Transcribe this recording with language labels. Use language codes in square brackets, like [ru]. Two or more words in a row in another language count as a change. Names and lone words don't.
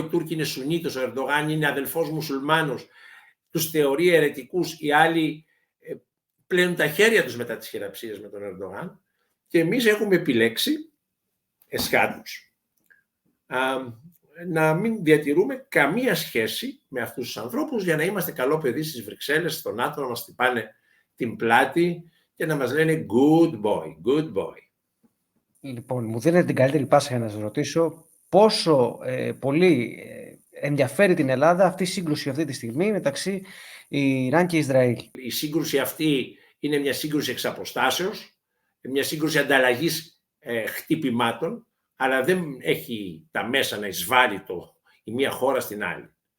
[el] Οι Τούρκοι είναι Σουνίτες, ο Ερντογάν είναι αδελφός μουσουλμάνος, τους θεωρεί αιρετικούς, οι άλλοι πλένουν τα χέρια τους μετά τις χειραψίες με τον Ερντογάν και εμείς έχουμε επιλέξει εσχάτως να μην διατηρούμε καμία σχέση με αυτούς τους ανθρώπους για να είμαστε καλό παιδί στις Βρυξέλλες, στο ΝΑΤΟ, να μας χτυπάνε την πλάτη και να μας λένε [en] good boy, good boy. [el] Λοιπόν, μου δίνετε την καλύτερη πάσα για να σας ρωτήσω πόσο πολύ ενδιαφέρει την Ελλάδα αυτή η σύγκρουση αυτή τη στιγμή μεταξύ Ιράν και Ισραήλ? Η σύγκρουση αυτή είναι μια σύγκρουση εξ αποστάσεως, μια σύγκρουση ανταλλαγής χτυπημάτων, αλλά δεν έχει τα μέσα να εισβάλλει η μία χώρα στην άλλη.